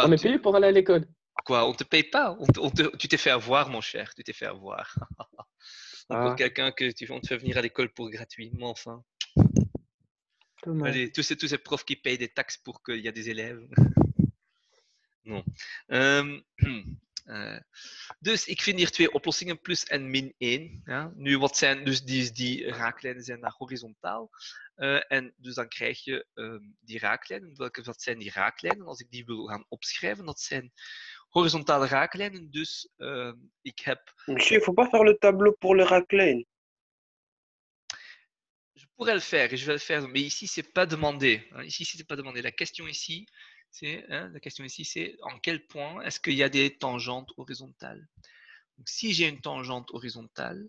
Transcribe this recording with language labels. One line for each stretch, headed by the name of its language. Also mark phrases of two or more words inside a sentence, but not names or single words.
French: On est payé pour aller à l'école. Quoi? On te paye pas? Tu t'es fait avoir, mon cher. Tu t'es fait avoir. Encore quelqu'un on te fait venir à l'école pour gratuitement, enfin. Dommage. Allez, tous ces profs qui payent des taxes pour qu'il y a des élèves. Non.
Dutch: Dus ik vind hier 2 oplossingen, plus en min 1. Ja. Nu, wat zijn dus die raaklijnen zijn daar horizontaal. En dus dan krijg je die raaklijnen. Wat zijn die raaklijnen? Als ik die wil gaan opschrijven, dat zijn horizontale raaklijnen. Dus ik heb...
French: Monsieur, il faut pas faire le tableau pour les raclines. Je pourrais le faire et je vais le faire, mais ici, c'est pas demandé. Ici, c'est pas demandé. La question ici, c'est en quel point est-ce qu'il y a des tangentes horizontales. Donc, si j'ai une tangente horizontale,